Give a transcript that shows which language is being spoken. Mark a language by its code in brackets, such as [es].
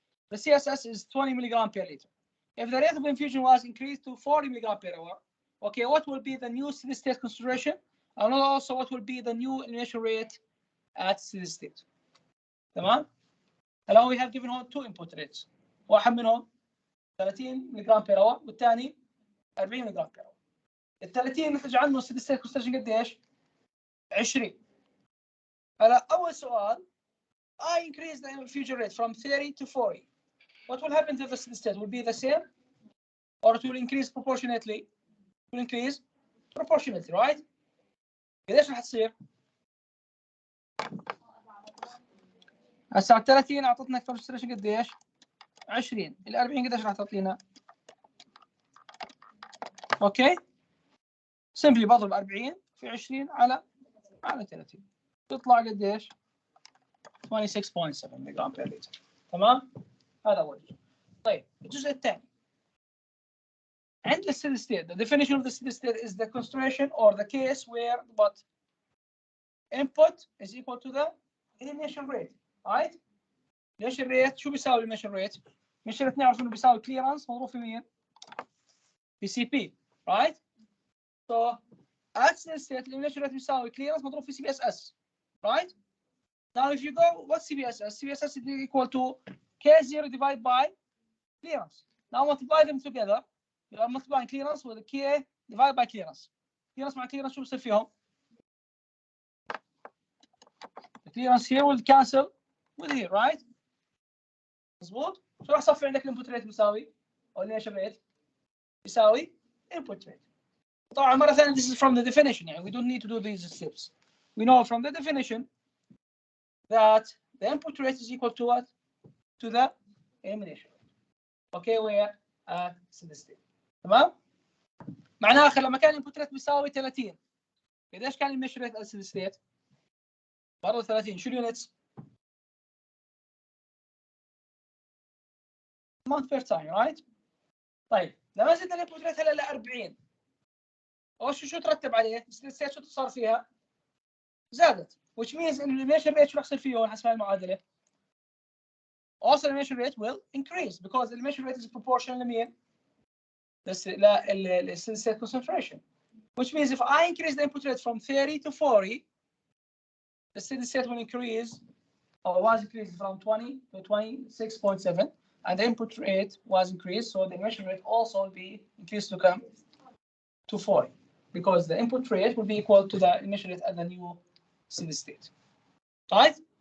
[en] The CSS is 20 mg per liter. If the rate of infusion was increased to 40 mg per hour, okay, what will be the new steady state concentration? And also what will be the new elimination rate at steady state? [ar] تمام؟ [en] Now we have given home two input rates. [ar] واحد منهم 30 ملغ per hour والثاني 40 ملغ per hour. ال 30 نتج عنه steady state concentration قديش؟ 20. هلا أول سؤال [en] I increase the infusion rate from 30 to 40. What will happen to the steady state? Will be the same, or it will increase proportionately? It will increase proportionately, right? [ar] قديش راح تصير؟ هسه 30 اعطتنا concentration قديش؟ 20. ال 40 قديش راح تعطينا؟ اوكي؟ سمبلي بضرب 40 في 20 على 30. تطلع قديش؟ 26.7 ملغ بير لتر. تمام؟ هذا اول شيء. طيب الجزء الثاني عند [en] الsteady state, the definition of the steady state is the concentration or the case where but input is equal to the elimination rate, right? [ar] elimination rate شو بيساوي elimination rate؟ elimination rate نعرف انه بيساوي clearance مضروب في مين؟ في CP, right? [en] So at steady state elimination rate بيساوي clearance [ar] مضروب في [en] CPSS, right? Now if you go, what's CPSS? CPSS is equal to K0 divided by clearance. Now multiply them together. You are multiplying clearance with K divided by clearance. Clearance مع clearance [ar] شو بصير فيهم؟ [en] The clearance here will cancel with here, right? [ar] مظبوط؟ شو راح يصفي عندك الانبوت ريت بيساوي؟ أو ليش ريت؟ بيساوي input rate. طبعا مرة ثانية [en] this is from the definition يعني we don't need to do these steps. We know from the definition that the input rate is equal to what? To the elimination rate. Okay, where at steady state. [ar] تمام؟ معناها آخر لما كان الانبوت ريت بيساوي 30 قديش كان elimination rate at steady state؟ برضه 30 شو اليونتس؟ [en] amount per time, right? [ar] طيب لما زدنا الانبوت ريت هلا ل 40 اول شيء شو ترتب عليه؟ steady state شو صار فيها؟ زادت [en] which means [ar] ان elimination rate شو راح يصير فيه هون حسب المعادله؟ [en] also elimination rate will increase because elimination rate is proportional [ar] لمين؟ ل [en] steady state concentration, which means if I increase the input rate from 30 to 40 the steady state will increase or was increased from 20 to 26.7 and the input rate was increased, so the elimination rate also will be increased to come to 40 because the input rate will be equal to the elimination rate at the new steady state. Right?